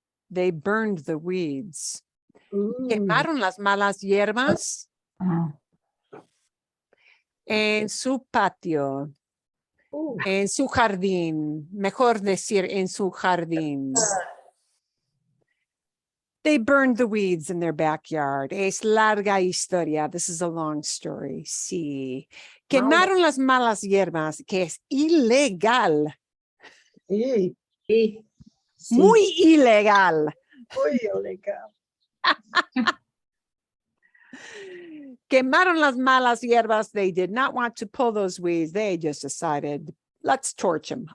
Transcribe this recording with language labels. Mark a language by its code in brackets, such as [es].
[en] They burned the weeds. [es] Quemaron las malas hierbas Ah, en su patio, en su jardín. Mejor decir en su jardín. [en] They burned the weeds in their backyard. [es] Es larga historia. [en] This is a long story. Sí. [es] Quemaron las malas hierbas, que es ilegal. Sí, Sí. Sí. Muy ilegal. muy ilegal. Quemaron las malas hierbas. [en] They did not want to pull those weeds. They just decided, let's torch them.